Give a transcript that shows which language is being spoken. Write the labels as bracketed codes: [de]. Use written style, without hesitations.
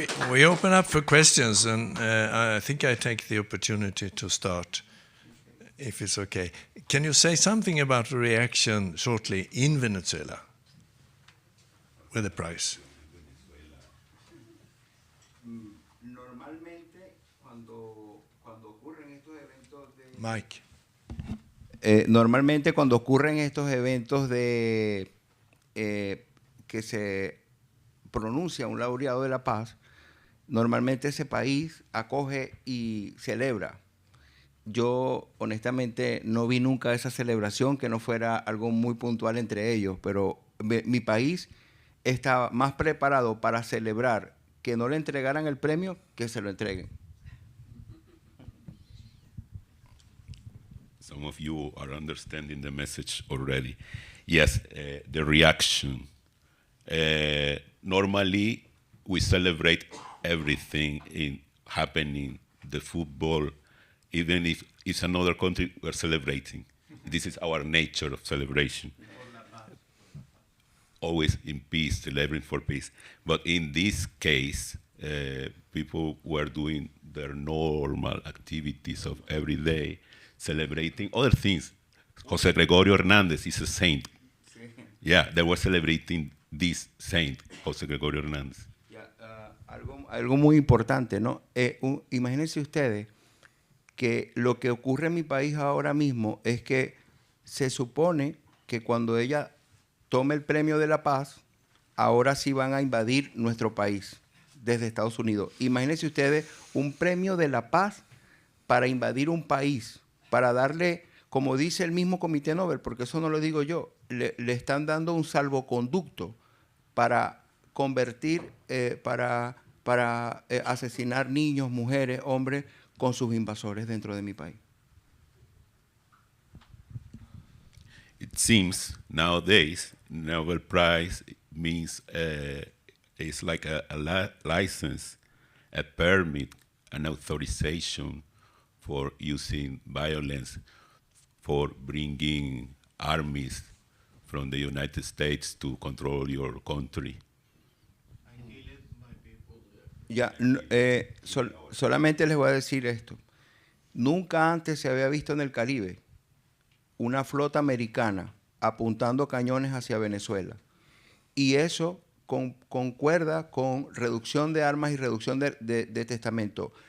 [en] We open up for questions, and I think I take the opportunity to start, if it's okay. Can you say something about the reaction shortly in Venezuela with the prize? [es] Normalmente, cuando ocurren estos eventos de... [en] Mike. [es] Normalmente cuando ocurren estos eventos de que se pronuncia un laureado de la paz, normalmente ese país acoge y celebra. Yo honestamente no vi nunca esa celebración que no fuera algo muy puntual entre ellos, pero mi país estaba más preparado para celebrar que no le entregaran el premio que se lo entreguen. [en] Some of you are understanding the message already. Yes, the reaction. Normally, we celebrate everything happening, the football, even if it's another country, we're celebrating. This is our nature of celebration. Always in peace, celebrating for peace. But in this case, people were doing their normal activities of every day, celebrating other things. José Gregorio Hernández is a saint. Yeah, they were celebrating this saint, José Gregorio Hernández. [es] Algo muy importante, ¿no? Imagínense ustedes que lo que ocurre en mi país ahora mismo es que se supone que cuando ella tome el premio de la paz, ahora sí van a invadir nuestro país desde Estados Unidos. Imagínense ustedes un premio de la paz para invadir un país, para darle, como dice el mismo Comité Nobel, porque eso no lo digo yo, le están dando un salvoconducto para convertir, para asesinar niños, mujeres, hombres con sus invasores dentro de mi país. [en] It seems nowadays Nobel Prize means it's like a license, a permit, an authorization for using violence, for bringing armies from the United States to control your country. [es] Ya, solamente les voy a decir esto. Nunca antes se había visto en el Caribe una flota americana apuntando cañones hacia Venezuela. Y eso concuerda con reducción de armas y reducción de testamento.